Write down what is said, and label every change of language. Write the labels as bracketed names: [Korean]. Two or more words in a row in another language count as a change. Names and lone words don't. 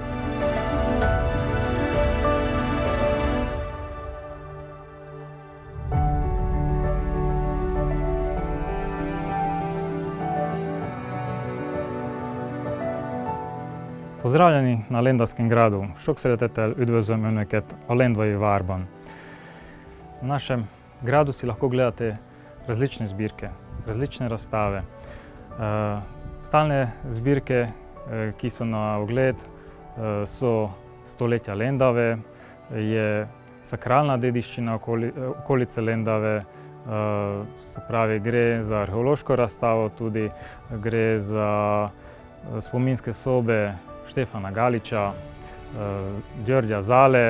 [Slovenian] Pozdravljeni na Lendavskem gradu. [Hungarian] Sok szeretettel üdvözlöm Önöket a Lendvai várban. [Slovenian] V našem gradu si lahko gledate različne zbirke, različne razstave. Stalne zbirke, ki so na ogled, so stoletja Lendave, je sakralna dediščina okolice Lendave, se pravi, gre za arheološko razstavo, tudi gre za spominske sobe Štefana Galiča, Đorđa Zale.